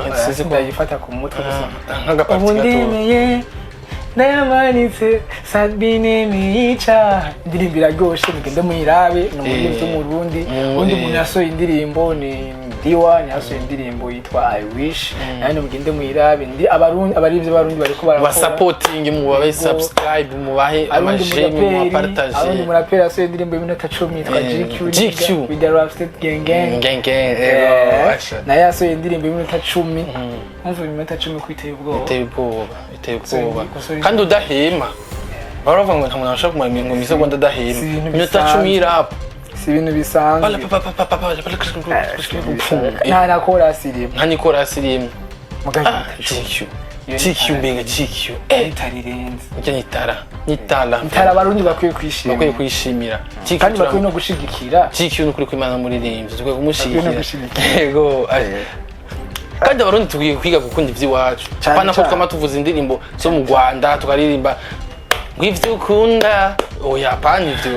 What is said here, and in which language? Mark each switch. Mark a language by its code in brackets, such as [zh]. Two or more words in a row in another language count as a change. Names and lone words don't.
[rn] sizi ndayifata ku mutwe nk'agapati ndemeye nayamanitse Sabine mica indirimbo iraryoshe mugende muyirabe no muri by'umurundi undi muntu yasohoye indirimbo ni Diwa yasohoye indirimbo yitwa I Wish nane mugende muyirabe ndi abarivye barundi bariko ba supporting mu babe subscribe mu bahe amashemi mu partage abandi murapera yasohoye indirimbo y'iminota 10 yitwa GQ with the Rafted gang na yasohoye indirimbo y'iminota 10 umva iminota 10 kwiteye ubwoba kandi udahema baravuga ngo nta muntu ashaka kumara ngo misegonda adahema iminota 10 y'irap si ibintu bisanzwe nta na chorus irimo nta ni chorus irimo GQ mbenga GQ itarirenze icyo nitara abarundi bakwiye kwishimira kandi bakwiye no gushigikira GQ n'ukuri kw'Imana muririmbyi tukwiye kumushigikira yego kandi abarundi tukwiye kwiga gukunda ivy'iwacu pana ko twama tuvuza indirimbo zo mu Rwanda tukaririmba ngivyo ukunda oya pana ivyo